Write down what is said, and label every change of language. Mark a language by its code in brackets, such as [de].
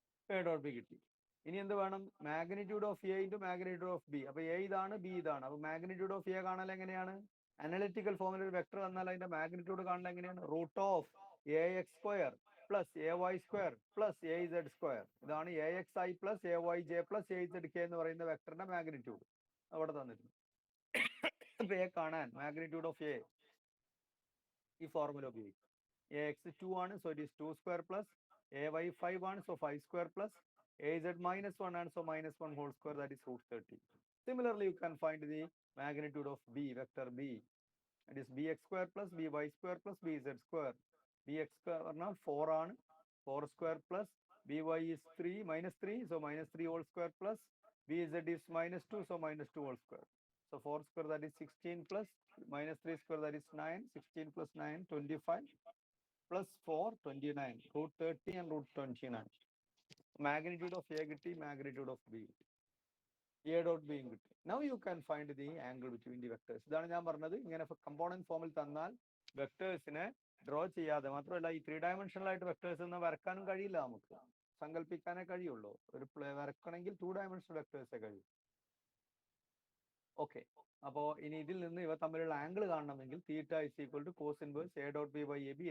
[ml] A dot B കിട്ടി. ഇനി എന്ത് വേണം? Magnitude of A into magnitude of B. അപ്പൊ എ ഇതാണ്, ബി ഇതാണ്. അപ്പൊ മാഗ്നിറ്റ്യൂഡ് ഓഫ് എ കാണാൻ എങ്ങനെയാണ്? അനലിറ്റിക്കൽ ഫോമിൽ ഒരു വെക്ടർ തന്നാൽ അതിന്റെ മാഗ്നിറ്റ്യൂഡ് കാണാൻ എങ്ങനെയാണ്? [en] √(ax²) plus ay² plus az². [ml] ഇതാണ് axi plus ayj plus azk എന്ന് പറയുന്ന വെക്ടറിന്റെ മാഗ്നിറ്റ്യൂഡ് അവിടെ തന്നിട്ടുണ്ട്. അപ്പൊ എ കാണാൻ മാഗ്നിറ്റ്യൂഡ് ഓഫ് എ ഈ ഫോർമുല ഉപയോഗിക്കും. [en] ax 2 ആണ്, so it is 2² plus ay 5 ആണ്, so 5² plus az -1 ആണ്, so -1 whole square, that is √30. Similarly, you can find the magnitude of b, vector b. It is bx² plus by² plus bz². [ml] bx² പറഞ്ഞാൽ 4 ആണ്, [en] 4² plus by is 3 -3, so -3 whole square plus bz is -2, so -2 whole square. So 4² that is 16 plus -3² that is 9. 16 plus 9 25 plus 4 29. √30 and √29. Magnitude of A കിട്ടി, magnitude of B കിട്ടി, A dot B കിട്ടി. Now you can find the angle between the vectors. [ml] ഇതാണ് ഞാൻ പറഞ്ഞത്. ഇങ്ങനെ component ഫോമിൽ തന്നാൽ വെക്ടേഴ്സിനെ draw ചെയ്യാതെ, മാത്രമല്ല ഈ 3 dimensional ആയിട്ട് വെക്ടേഴ്സ് ഒന്നും വരക്കാനും കഴിയില്ല, നമുക്ക് സങ്കല്പിക്കാനേ കഴിയുള്ളൂ. ഒരു വരക്കണമെങ്കിൽ 2 dimensional വെക്ടേഴ്സേ കഴിയും. ഓക്കെ. അപ്പോൾ ഇനി ഇതിൽ നിന്ന് ഇവ തമ്മിലുള്ള ആംഗിൾ കാണണമെങ്കിൽ theta is equal to cos inverse A dot B by A B.